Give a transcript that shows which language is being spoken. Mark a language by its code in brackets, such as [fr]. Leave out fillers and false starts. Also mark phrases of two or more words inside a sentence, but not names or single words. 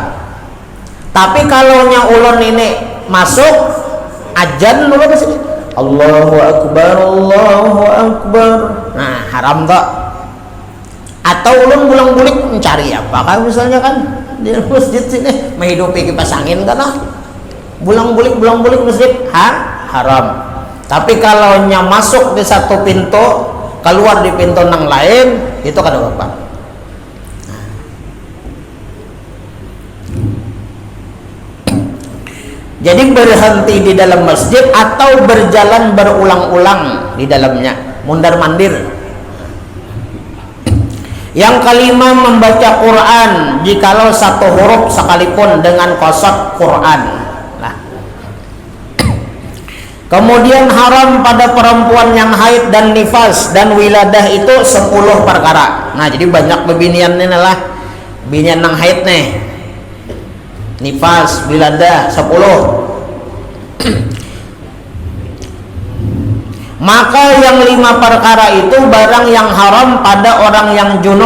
[id] Tapi kalau ulun ini masuk ajan dulu di sini. [ar] الله أكبر، الله أكبر. [id] Nah, haram tak? Atau ulun bulang-bulik mencari apa kan misalnya kan di masjid sini menghidupi kipas angin kan ah. Bulang-bulik masjid haram. Tapi kalau masuk di satu pintu, keluar di pintu yang lain, itu kada apa. Jadi berhenti di dalam masjid atau berjalan berulang-ulang di dalamnya, mundar-mandir. Yang kelima, membaca Quran jikalau satu huruf sekalipun dengan qasad Quran. Kemudian haram pada perempuan yang haid dan nifas dan wiladah itu 10 perkara. [bjn] Nah, jadi banyak bebinian ini lah. Binian nang haid nih. Nifas, wiladah 10. [id] Maka yang 5 perkara itu barang yang haram pada orang yang junub.